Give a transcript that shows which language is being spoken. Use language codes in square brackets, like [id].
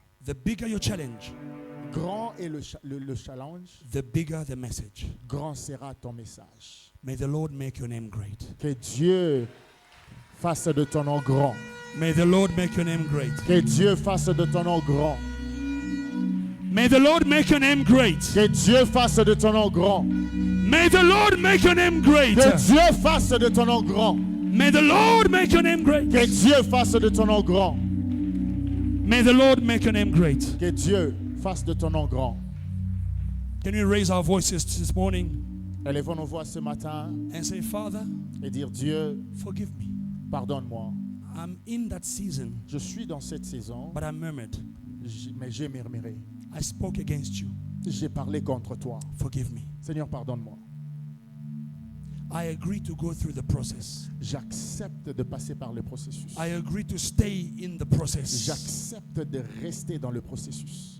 [en] The bigger your challenge, [fr] Grand est le challenge, [en] the bigger the message. [fr] grand sera ton message. [en] May the Lord make your name great. [fr] Que Dieu fasse de ton nom grand. [en] May the Lord make your name great. [fr] Que Dieu fasse de ton nom grand. [en] May the Lord make your name great. [fr] Que Dieu fasse de ton nom grand. [en] May the Lord make your name great. [fr] Que Dieu fasse de ton nom grand. [en] May the Lord make your name great. [fr] Que Dieu fasse de ton nom grand. [en] May the Lord make your name great. [fr] Que Dieu fasse de ton nom grand. [en] Can we raise our voices this morning [fr] Élevons nos voix ce matin [en] and say, Father, [fr] et dire, Dieu, [en] forgive me. [fr] pardonne-moi. [en] I'm in that season, [fr] Je suis dans cette saison, [en] but I murmured. [fr] mais j'ai murmuré. [en] I spoke against you. [fr] J'ai parlé contre toi. [en] Forgive me. [fr] Seigneur, pardonne-moi. [en] I agree to go through the process. [fr] J'accepte de passer par le processus. [en] I agree to stay in the process. [fr] J'accepte de rester dans le processus.